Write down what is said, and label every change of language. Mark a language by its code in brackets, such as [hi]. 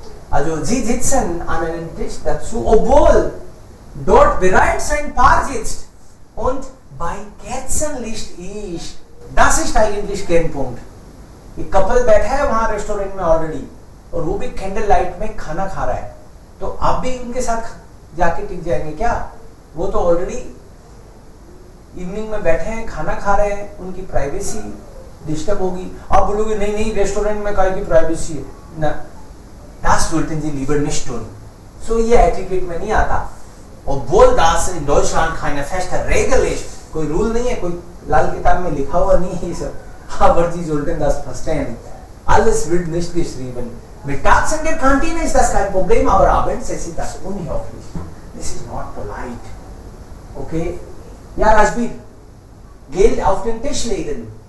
[de] Also Sie sitzen an einem Tisch dazu, obwohl dort bereits ein Paar sitzt und bei Kerzenlicht ist. Das ist eigentlich Kernpunkt। [hi] एक couple बैठा है वहां restaurant में already, और वो भी कैंडल लाइट में खाना खा रहा है, तो आप भी उनके साथ जाके टिक जाएंगे क्या? वो तो ऑलरेडी इवनिंग में बैठे हैं, खाना खा रहे हैं, उनकी प्राइवेसी डिस्टर्ब होगी, आप बोलोगे नहीं नहीं रेस्टोरेंट में काय की प्राइवेसी है ना, [de] das sollten Sie lieber nicht tun. [hi] So ये एटिकेट में नहीं आता. [de] Obwohl das in Deutschland keine feste Regel ist, [hi] कोई रूल नहीं है, कोई लाल किताब में लिखा हुआ नहीं है सब, [de] aber Sie sollten das verstehen. Alles wird nicht geschrieben. Mit Tags in der Kantine ist das kein Problem, aber abends ist das unhöflich. [en] This is not polite. [de] Okay? Ja, Rajbir, Geld auf den Tisch legen.